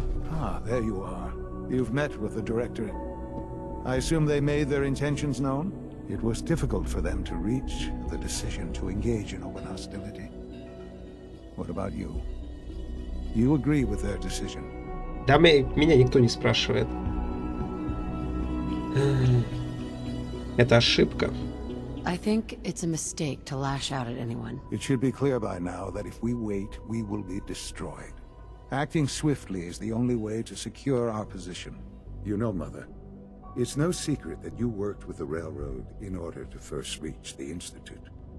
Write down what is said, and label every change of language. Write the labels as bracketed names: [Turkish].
[English] Ah, there you are. You've met with the Directorate. I assume they made their intentions known? It was difficult for them to reach the decision to engage in open hostility. What about you? You agree with their decision? [Russian] Да, меня никто не спрашивает. Это ошибка. [English] I think it's a mistake to lash out at anyone. It should be clear by now that if we wait, we will be destroyed. Acting swiftly is the only way to secure our position. You know, Mother, it's no secret that you worked with the Railroad in order to first reach the Institute.